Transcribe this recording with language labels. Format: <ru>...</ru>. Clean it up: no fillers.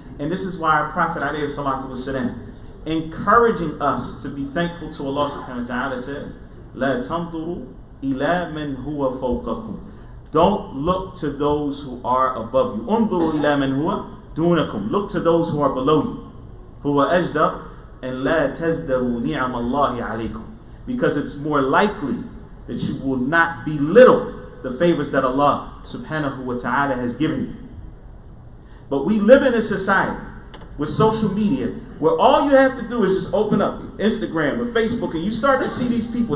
<en>And this is why our Prophet ﷺ, encouraging us to be thankful to Allah subhanahu wa ta'ala, says,</en> <ar>لا تنظروا إلى من هو فوقكم.</ar> <en>Don't look to those who are above you.</en> <ar>انظروا إلى من هو دونكم.</ar> <en>Look to those who are below you.</en> <ar>هو أجدر and لا تزدروا نعم الله عليكم.</ar> <en>Because it's more likely that you will not belittle the favors that Allah subhanahu wa ta'ala has given you. But we live in a society with social media where all you have to do is just open up Instagram or Facebook and you start to see these people.</en>